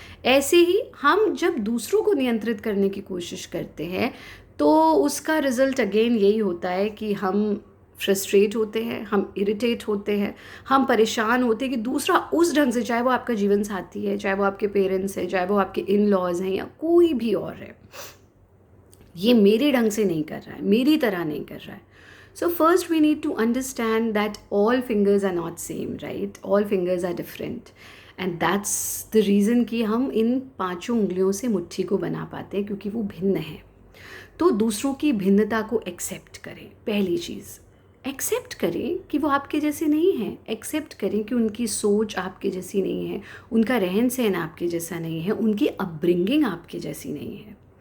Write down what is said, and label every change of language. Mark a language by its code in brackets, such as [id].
[hi] ऐसे ही हम जब दूसरों को नियंत्रित करने की कोशिश करते हैं तो उसका रिज़ल्ट अगेन यही होता है कि हम फ्रस्ट्रेट होते हैं, हम इरिटेट होते हैं, हम परेशान होते हैं कि दूसरा उस ढंग से, चाहे वो आपका जीवन साथी है, चाहे वो आपके पेरेंट्स हैं, चाहे वो आपके इन लॉज हैं, या कोई भी और है, ये मेरे ढंग से नहीं कर रहा है, मेरी तरह नहीं कर रहा है। [en] So first we need to understand that all fingers are not same, right? All fingers are different. [hi] And that's the reason कि हम इन पांचों उंगलियों से मुट्ठी को बना पाते हैं, क्योंकि वो भिन्न है। तो दूसरों की भिन्नता को एक्सेप्ट करें। पहली चीज़, एक्सेप्ट करें कि वो आपके जैसे नहीं हैं। एक्सेप्ट करें कि उनकी सोच आपके जैसी नहीं है, उनका रहन सहन आपके जैसा नहीं है, उनकी अपब्रिंगिंग आपके जैसी नहीं है।